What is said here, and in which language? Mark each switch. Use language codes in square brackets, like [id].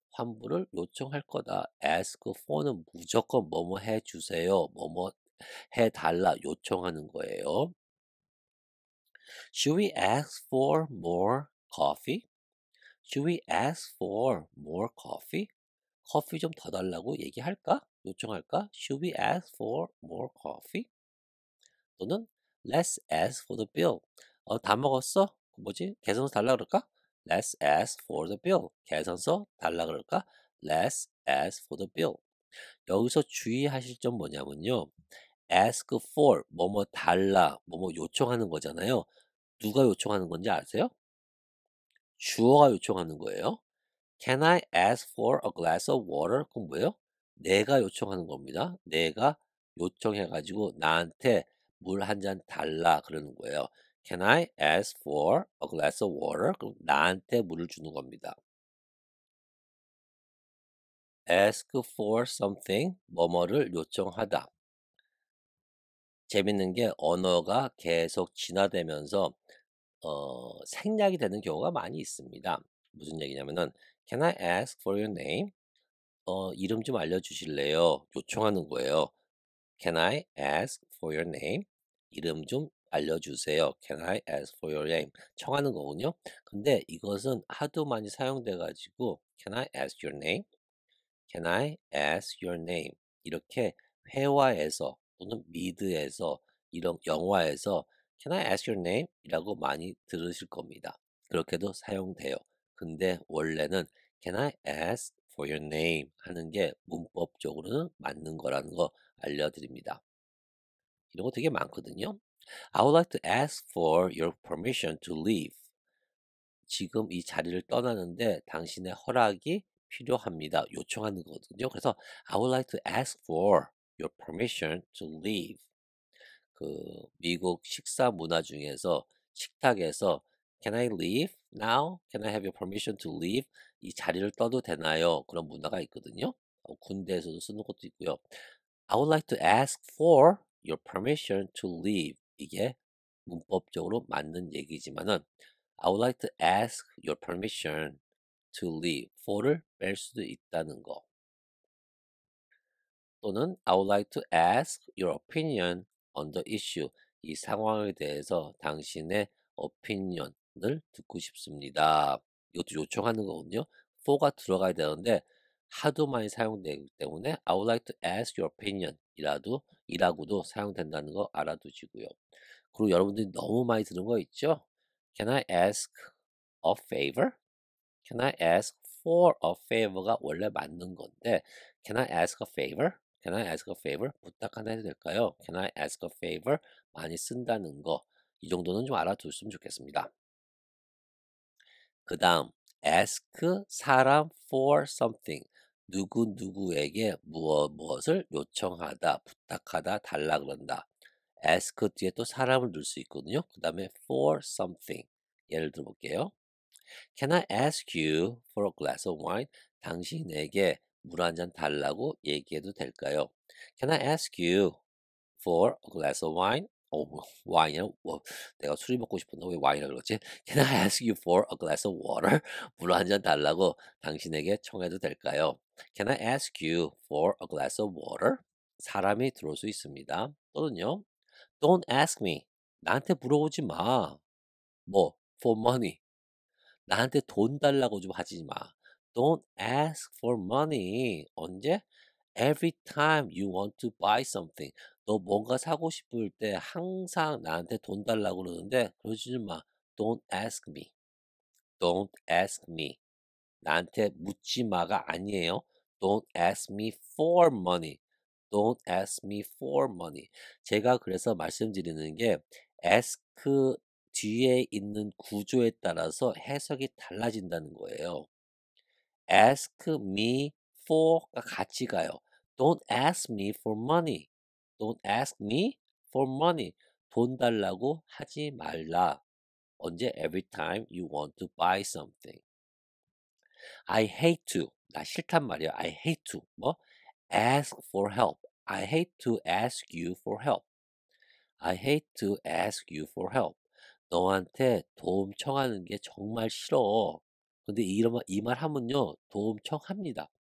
[ko] 환불을 요청할 거다. ask for는 무조건 뭐뭐 해 주세요. 뭐뭐 해 달라 요청하는 거예요. [en] Should we ask for more coffee? Should we ask for more coffee? [ko] 커피 좀 더 달라고 얘기할까? 요청할까? [en] Should we ask for more coffee? [ko] 또는 [en] Let's ask for the bill. [ko] 다 먹었어? 뭐지? 계산서 달라 그럴까? [en] Let's ask for the bill. [ko] 계산서 달라 그럴까? [en] Let's ask for the bill. [ko] 여기서 주의하실 점 뭐냐면요. ask for, 뭐뭐 달라, 뭐뭐 요청하는 거잖아요. 누가 요청하는 건지 아세요? 주어가 요청하는 거예요. [en] Can I ask for a glass of water? [ko] 그건 뭐예요? 내가 요청하는 겁니다. 내가 요청해가지고 나한테 물 한 잔 달라 그러는 거예요. [en] Can I ask for a glass of water? [ko] 그럼 나한테 물을 주는 겁니다. ask for something, 뭐뭐를 요청하다. 재밌는 게 언어가 계속 진화되면서 생략이 되는 경우가 많이 있습니다. 무슨 얘기냐면은 [en] Can I ask for your name? [ko] 이름 좀 알려주실래요? 요청하는 거예요. [en] Can I ask for your name? [ko] 이름 좀 알려주세요. [en] Can I ask for your name? [ko] 청하는 거군요. 근데 이것은 하도 많이 사용돼 가지고 [en] Can I ask your name? Can I ask your name? [ko] 이렇게 회화에서 또는 미드에서 이런 영화에서 [en] Can I ask your name? [ko] 이라고 많이 들으실 겁니다. 그렇게도 사용돼요. 근데 원래는 [en] Can I ask for your name? [ko] 하는 게 문법적으로는 맞는 거라는 거 알려드립니다. 이런 거 되게 많거든요. [en] I would like to ask for your permission to leave. [ko] 지금 이 자리를 떠나는데 당신의 허락이 필요합니다. 요청하는 거거든요. 그래서 [en] I would like to ask for your permission to leave. [ko] 그 미국 식사 문화 중에서 식탁에서 [en] Can I leave now? Can I have your permission to leave? [ko] 이 자리를 떠도 되나요? 그런 문화가 있거든요. 군대에서도 쓰는 것도 있고요. [en] I would like to ask for your permission to leave. [ko] 이게 문법적으로 맞는 얘기지만은 [en] I would like to ask your permission to leave. [ko] for를 뺄 수도 있다는 거. [en] 또는 I would like to ask your opinion on the issue. [ko] 이 상황에 대해서 당신의 opinion을 듣고 싶습니다. 이것도 요청하는 거거든요. for가 들어가야 되는데 하도 많이 사용되기 때문에 [en] I would like to ask your opinion [ko] 이라고도 사용된다는 거 알아두시고요. 그리고 여러분들이 너무 많이 들은 거 있죠? [en] Can I ask a favor? Can I ask for a favor가 [ko] 원래 맞는 건데 [en] Can I ask a favor? Can I ask a favor? [ko] 부탁 하나 해도 될까요? [en] Can I ask a favor? [ko] 많이 쓴다는 거. 이 정도는 좀 알아두셨으면 좋겠습니다. 그 다음 ask 사람 for something 누구누구에게 무엇을 요청하다, 부탁하다, 달라 그런다. ask 뒤에 또 사람을 넣을 수 있거든요. 그 다음에 for something 예를 들어 볼게요. [en] Can I ask you for a glass of wine? [ko] 당신에게 물 한 잔 달라고 얘기해도 될까요? [en] Can I ask you for a glass of wine? [ko] 와인이야? 내가 술이 먹고 싶은데 왜 와인이라 그러지? [en] Can I ask you for a glass of water? [ko] 물 한 잔 달라고 당신에게 청해도 될까요? [en] Can I ask you for a glass of water? [ko] 사람이 들어올 수 있습니다. [en] 또는요. Don't ask me. [ko] 나한테 물어보지 마. 뭐? [en] For money. [ko] 나한테 돈 달라고 좀 하지 마. [en] Don't ask for money. [ko] 언제? [en] Every time you want to buy something. [ko] 너 뭔가 사고 싶을 때 항상 나한테 돈 달라고 그러는데 그러지 마. Don't ask me. Don't ask me. 나한테 묻지 마가 아니에요. [en] Don't ask me for money. Don't ask me for money. [ko] 제가 그래서 말씀드리는 게 ask 뒤에 있는 구조에 따라서 해석이 달라진다는 거예요. ask me for가 같이 가요. [en] Don't ask me for money. Don't ask me for money. [ko] 돈 달라고 하지 말라. 언제? [en] Every time you want to buy something. I hate to. [ko] 나 싫단 말이야. [en] I hate to. [ko] 뭐? [en] ask for help. I hate to ask you for help. I hate to ask you for help. [ko] 너한테 도움 청하는 게 정말 싫어. 근데 이 말 하면요, 도움 청합니다.